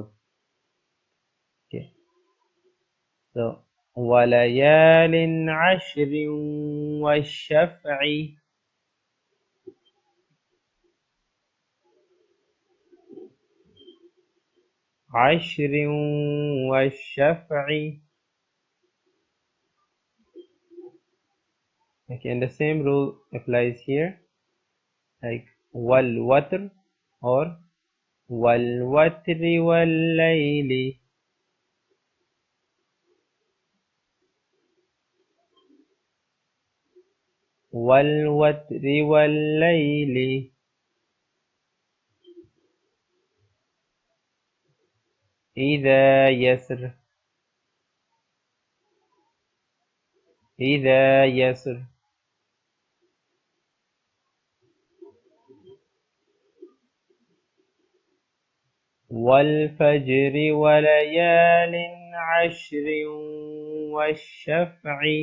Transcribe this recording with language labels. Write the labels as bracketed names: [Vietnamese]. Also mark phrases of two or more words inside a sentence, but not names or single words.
[English] Okay, so [Arabic] وليال عشر والشفع. عشر والشفع. [English] Okay, and the same rule applies here, like [Arabic] والوتر [English] or [Arabic] والوتر والليل. والوتر والليل. إذا يسر. إذا يسر. والفجر وليال عشر والشفع.